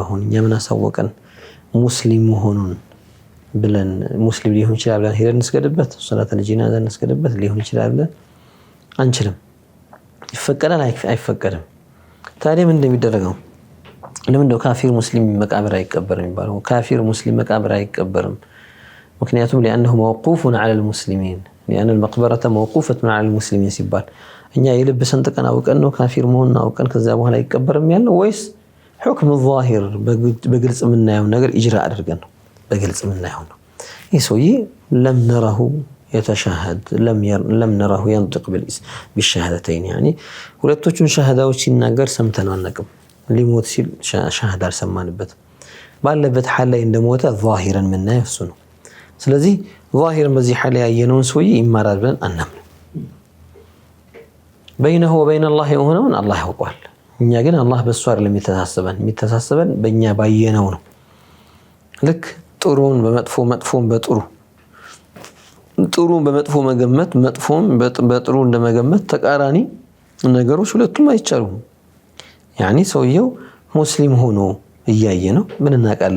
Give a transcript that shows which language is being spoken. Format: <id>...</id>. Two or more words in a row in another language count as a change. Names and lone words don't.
<am>አሁን እኛ ምን አሳወቀን ሙስሊም መሆኑን ብለን ሙስሊም ሊሆን ይችላል ብለን ሄደን እንስገድበት፣</am> <ar>صلاة الجنازة</ar> <am>እንስገድበት ሊሆን ይችላል ብለን አንችልም። ይፈቀዳል አይፈቀድም? ታዲያ ምን እንደሚደረገው? ለምንድነው ካፊር ሙስሊም መቃብር አይቀበርም የሚባለው? ካፊር ሙስሊም መቃብር አይቀበርም ምክንያቱም</am> <ar>لانه موقوف على المسلمين لان المقبره موقوفه على المسلمين</ar> <am>ሲባል እኛ የልብ ሰንጥቀን አውቀን ነው ካፊር መሆኑን አውቀን ከዛ በኋላ አይቀበርም ያለው ወይስ</am> <ar>حكم ظاهر</ar> <am>በግልጽ የምናየው ነገር ኢጅራ አድርገን ነው? በግልጽ የምናየው ነው። ይህ ሰውዬ</am> <ar>لم نره يتشهد لم نره ينطق بالشهادتين يعني</ar> <am>ሁለቶቹን ሸሃዳዎች ሲናገር ሰምተን አናውቅም። ሊሞት ሲል ሸሃዳ አልሰማንበት ባለበት ሐል ላይ እንደሞተ ዛሂራን የምናየው እሱ ነው። ስለዚህ ዛሂራን በዚህ ሐል ያየነውን ሰውዬ ይማራል ብለን አናምንም።</am> <ar>بينه وبين الله</ar> <am>የሆነውን አላህ ያውቃል። እኛ ግን አላህ በሱ አይደለም የሚተሳሰበን በእኛ ባየነው ነው። ልክ ጥሩን በመጥፎ መጥፎን በጥሩ ጥሩን በመጥፎ መገመት መጥፎን በጥሩ እንደመገመት ተቃራኒ ነገሮች ሁለቱም አይቻሉም። ያኒ ሰውየው ሙስሊም ሆኖ እያየ ነው ምን እናውቃለን?</am>